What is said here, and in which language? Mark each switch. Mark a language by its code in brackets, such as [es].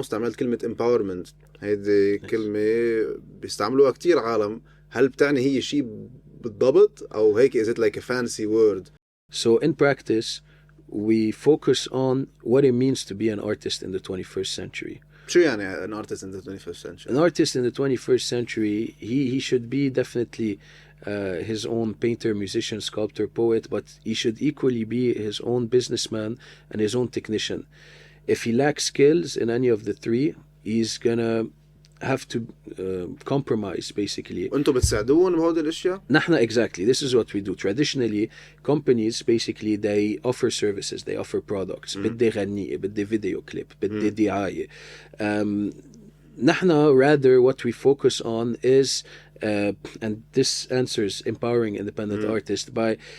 [ar] استعملت كلمة empowerment، هيدي كلمة بيستعملوها كتير عالم. هل بتعني هي شيء بالضبط أو هيك [en] is it like a fancy word? So in practice we focus on what it means to be an artist in the 21st century. [ar] شو يعني [en] an artist in the 21st century? An artist in the 21st century, he should be definitely his own painter, musician, sculptor, poet, but he should equally be his own businessman and his own technician. If he lacks skills in any of the three, he's gonna have to compromise basically. [ar] وانتو بتساعدون بهودي الاشياء؟ نحن [en] exactly, this is what we do. Traditionally, companies basically they offer services, they offer products. [ar] بدي غنية، بدي فيديو كليب، بدي دعاية. نحن [en] rather what we focus on is and this answers empowering independent artists by